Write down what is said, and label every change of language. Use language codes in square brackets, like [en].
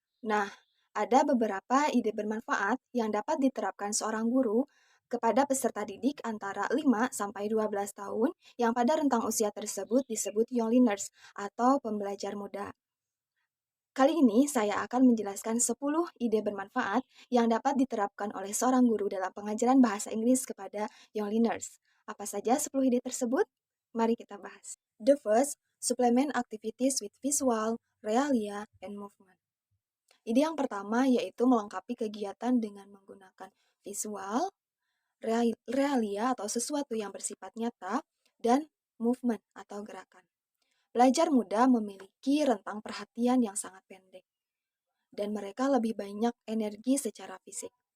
[id] Nah, ada beberapa ide bermanfaat yang dapat diterapkan seorang guru kepada peserta didik antara 5 sampai 12 tahun yang pada rentang usia tersebut disebut young learners atau pembelajar muda. Kali ini saya akan menjelaskan 10 ide bermanfaat yang dapat diterapkan oleh seorang guru dalam pengajaran bahasa Inggris kepada young learners. Apa saja 10 ide tersebut? Mari kita bahas. [en] The first, supplement activities with visual, realia, and movement. [id] Ide yang pertama yaitu melengkapi kegiatan dengan menggunakan visual, realia atau sesuatu yang bersifat nyata, dan movement atau gerakan. Pelajar muda memiliki rentang perhatian yang sangat pendek, dan mereka lebih banyak energi secara fisik.